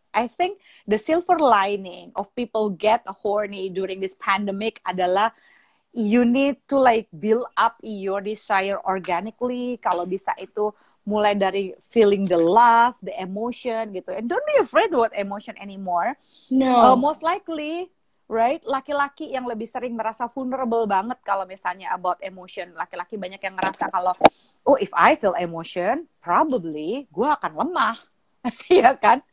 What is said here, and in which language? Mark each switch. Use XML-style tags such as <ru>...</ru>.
<en>I think the silver lining of people get horny during this pandemic</en> <id>adalah</id> <en>you need to like build up your desire organically.</en> <id>Kalau bisa itu mulai dari</id> <en>feeling the love, the emotion</en> <id>gitu.</id> <en>And don't be afraid about emotion anymore. No. Most likely, right?</en> <id>Laki-laki yang lebih sering merasa vulnerable banget kalau misalnya</id> <en>about emotion.</en> <id>Laki-laki banyak yang ngerasa kalau,</id> <en>oh, if I feel emotion, probably</en> <id>gue akan lemah. Iya kan?</id>